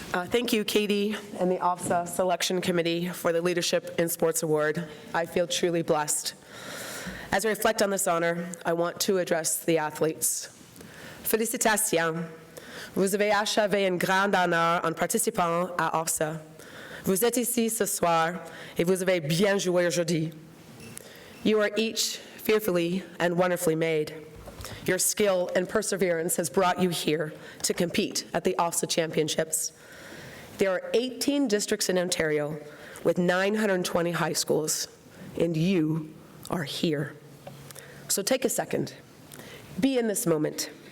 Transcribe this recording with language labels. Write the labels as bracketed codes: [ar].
[en] Thank you, Katie, and the OFSAA Selection Committee for the Leadership in Sports Award. I feel truly blessed. As I reflect on this honor, I want to address the athletes. [fr] Félicitations. Vous avez achevé un grand honneur en participant à OFSAA. Vous êtes ici ce soir et vous avez bien joué aujourd'hui. [en] You are each fearfully and wonderfully made. Your skill and perseverance has brought you here to compete at the OFSAA Championships. There are 18 districts in Ontario with 920 high schools, and you are here. So take a second. Be in this moment.